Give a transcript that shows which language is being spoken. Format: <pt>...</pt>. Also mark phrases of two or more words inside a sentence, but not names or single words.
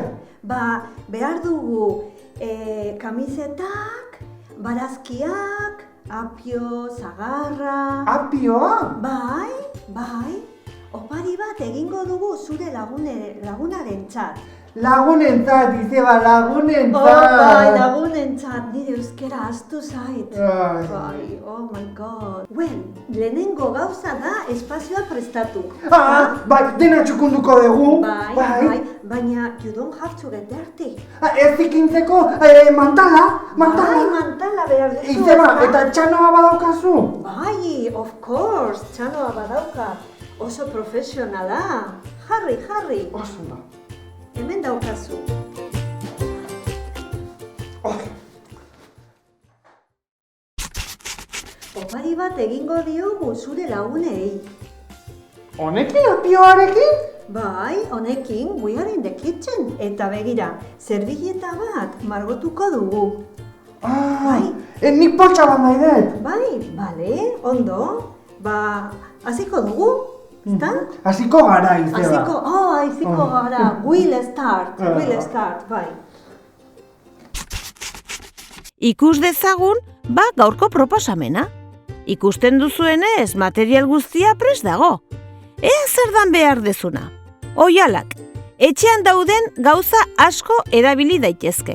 <eu>Behar dugu kamisetak, barazkiak, apio, zagarra... Apioa? Bai. Opari bat egingo dugu zure lagunarentzat. Lagunentzat, Izeba, lagunentzat! Bai, lagunentzat, nire euskera ahaztu zait. Bai,</eu> <en>oh my god.</en> <eu>Lehenengo gauza da espazioa prestatu. Bai, dena txukunduko dugu. Bai, baina</eu> <en>you don't have to get dirty.</en> <eu>Ez ikintzeko, mantala. Bai, mantala behar duzu. Izeba, eta txanoa badaukazu? Bai,</eu> <en>of course,</en> <eu>txanoa badaukat. Oso profesionala. Jarri. Oso da. Hemen daukazu. Opari bat egingo diogu zure lagunei. Honekin, apioarekin? Bai, honekin,</eu> <en>we are in the kitchen.</en> <eu>Eta begira, zerbilleta bat margotuko dugu. Nik poltsa bat nahi dut. Bai, bale, ondo. Hasiko dugu? Hasiko gara, Izeba. Hasiko gara.</eu> <en>We'll start,</en> <eu>bai. Ikus dezagun, gaurko proposamena. Ikusten duzuenez, material guztia prest dago. Ea zer dan behar dezuna. Oihalak, etxean dauden gauza asko erabili daitezke.</eu>